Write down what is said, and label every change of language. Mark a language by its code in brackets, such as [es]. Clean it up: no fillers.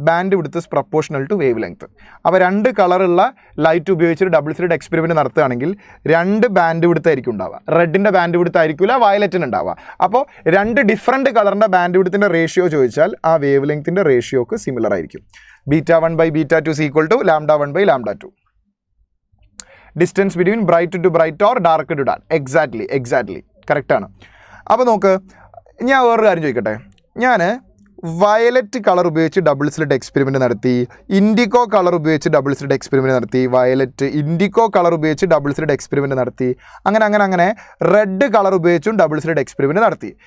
[ml] Band width [en] is proportional to [ml] wave length. അപ്പോൾ രണ്ട് കളറുള്ള ലൈറ്റ് ഉപയോഗിച്ചൊരു ഡബിൾ സ്ലിറ്റ് എക്സ്പെരിമെൻറ്റ് നടത്തുകയാണെങ്കിൽ രണ്ട് ബാൻഡ് വിഡ്ത്ത് ആയിരിക്കും ഉണ്ടാവുക. റെഡിൻ്റെ ബാൻഡ് വിഡ്ത്ത് ആയിരിക്കില്ല വയലറ്റിന് ഉണ്ടാവുക. അപ്പോൾ രണ്ട് ഡിഫറൻറ്റ് കളറിൻ്റെ ബാൻഡ് വിഡ്ത്തിൻ്റെ റേഷ്യോ ചോദിച്ചാൽ ആ വേവ് ലെങ്ത്തിൻ്റെ റേഷ്യോക്ക് സിമിലർ ആയിരിക്കും. [en] β1 by β2 is equal to λ1 by λ2. Distance between bright to bright or dark to dark. Exactly കറക്റ്റാണ്. [ml] അപ്പോൾ നോക്ക്, ഞാൻ വേറൊരു കാര്യം ചോദിക്കട്ടെ. ഞാൻ വയലറ്റ് കളർ ഉപയോഗിച്ച് ഡബിൾ സ്ലിറ്റ് എക്സ്പെരിമെൻറ്റ് നടത്തി, ഇൻഡിഗോ കളർ ഉപയോഗിച്ച് ഡബിൾ സ്ലിറ്റ് എക്സ്പെരിമെൻറ്റ് നടത്തി, വയലറ്റ് ഇൻഡിഗോ കളർ ഉപയോഗിച്ച് ഡബിൾ സ്ലിറ്റ് എക്സ്പെരിമെൻറ്റ് നടത്തി, അങ്ങനെ റെഡ് കളർ ഉപയോഗിച്ചും ഡബിൾ സ്ലിറ്റ് എക്സ്പെരിമെൻറ്റ് നടത്തി.